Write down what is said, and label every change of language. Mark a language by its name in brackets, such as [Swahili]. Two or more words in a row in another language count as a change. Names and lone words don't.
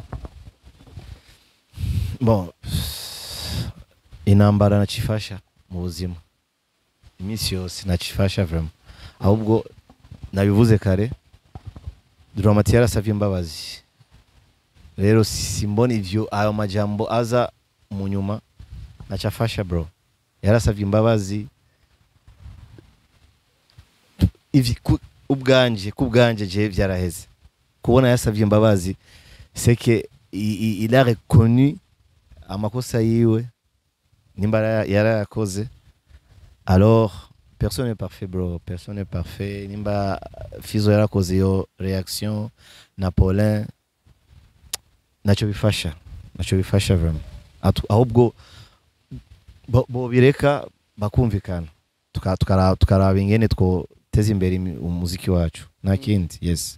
[Rundi] bon inambara nakifasha mu buzima iminsi yose nakifasha vraiment ahubwo nabivuze kare Dramati yarasavye imbabazi rero simbona ivyo ayo majambo aza mu nyuma nacafasha bro yarasavye imbabazi ivi kubganje je vyaraheze kubona yasavye imbabazi [French] c'est que il a reconnu [Rundi] amakosa yiwe nimba yarakoze [French] alors personne n'est parfait bro personne n'est parfait [Rundi] nimba Fizzo yarakoze yo reaction na Paulin nacho bifasha vraiment ahubwo bo bireka bakumvikana tukaraba ingene two teza imbere umuziki wacu nta kindi yes